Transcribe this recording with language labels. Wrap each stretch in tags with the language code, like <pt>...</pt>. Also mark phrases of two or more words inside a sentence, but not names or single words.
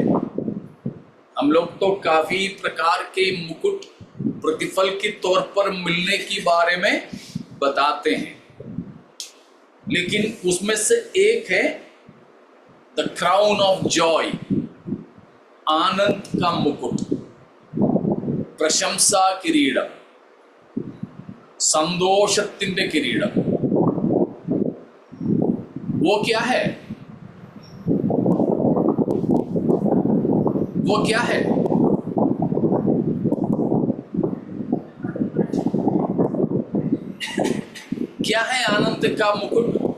<hi>हम लोग तो काफी प्रकार के मुकुट प्रतिफल के तौर पर मिलने के बारे में बताते हैं, लेकिन उसमें से एक है</hi> <en>the crown of joy,</en> <hi>आनंद का मुकुट,</hi> <ml>പ്രശംസാ കിരീടം, സന്തോഷത്തിന്റെ കിരീടം।</ml> <hi>वो क्या है? वो क्या है? क्या है आनंद का मुकुट?</hi>